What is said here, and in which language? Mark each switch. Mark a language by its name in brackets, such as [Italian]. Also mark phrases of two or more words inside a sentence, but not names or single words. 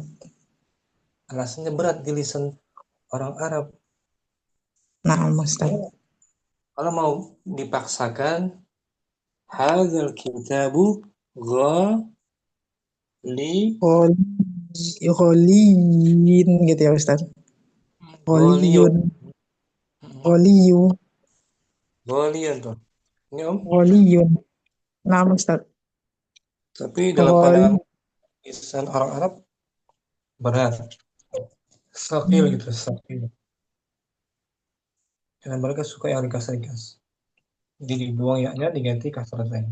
[Indonesian] alasannya berat di lisan orang Arab. Nah, Ustaz. Kalau mau dipaksakan, [Arabic] هذا الكتاب [Indonesian] Ghalin gitu ya Ustaz. ghaliyun. [Arabic] غاليٌ. غاليُ. [Indonesian] Ghaliyun tuh. Ini Om. Ghaliyun. Nah, Ustaz. Tapi dalam pandangan lisan orang Arab berat. Sakil gitu, sakil. Karena mereka suka yang ringkas-ringkas. Jadi dibuang ya-nya diganti kasrah saja.